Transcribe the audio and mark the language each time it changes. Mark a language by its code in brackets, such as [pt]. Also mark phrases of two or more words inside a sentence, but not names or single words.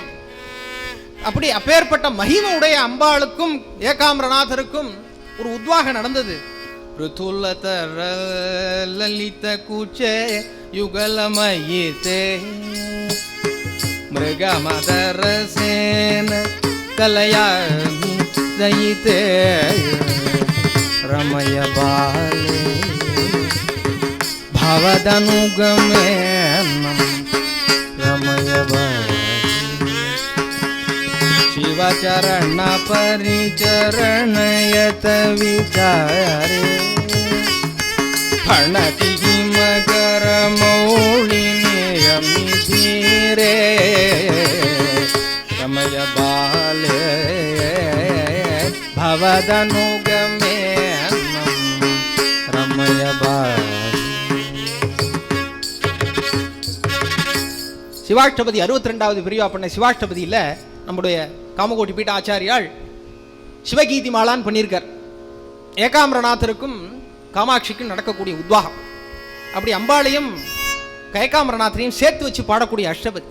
[ta] அப்படி அப்பேற்பட்ட மகிமை உடைய அம்பாளுக்கும் ஏகாம்பரநாதருக்கும் ஒரு உத்வாகம் நடந்தது. [sa] ललित कूचे युगलमयिते मृगमदरसेन कलयामि दयिते रमय बाले भवदनुगमेनं रमय शिवचरण परिचरणयत विचारे फणति मकर मौलिने यमिधीरे रमय बाले भवदनुगमे रमय बाले. [ta] சிவாஷ்டபதி 62வது பிரிவா பண்ண சிவாஷ்டபதியில் நம்முடைய காமகோட்டி பீட்ட ஆச்சாரியால் சிவகீதி மாலான்னு பண்ணியிருக்கார். ஏகாம்பரநாதருக்கும் காமாட்சிக்கும் நடக்கக்கூடிய உத்வாகம். அப்படி அம்பாளையும் ஏகாம்பரநாதரையும் சேர்த்து வச்சு பாடக்கூடிய அஷ்டபதி.